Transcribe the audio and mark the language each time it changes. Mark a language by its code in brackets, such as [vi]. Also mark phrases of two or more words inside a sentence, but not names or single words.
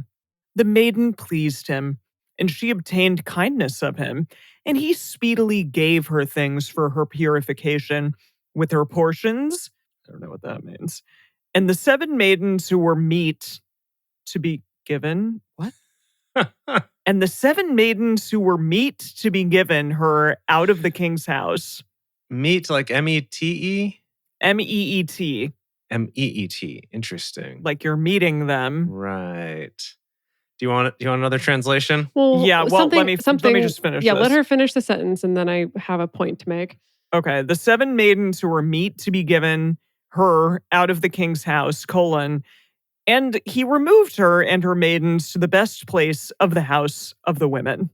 [en] The maiden pleased him, and she obtained kindness of him, and he speedily gave her things for her purification with her portions. I don't know what that means. And the 7 maidens who were meet to be given. What? And the 7 maidens who were meet to be given her out of the king's house. Meet like M-E-T-E? M-E-E-T. M-E-E-T. Interesting. Like you're meeting them. Right. Do you want another translation? Well, yeah. Well, let me just finish. Yeah, this. let her finish the sentence, and then I have a point to make. Okay. The 7 maidens who were meet to be given her out of the king's house, and he removed her and her maidens to the best place of the house of the women.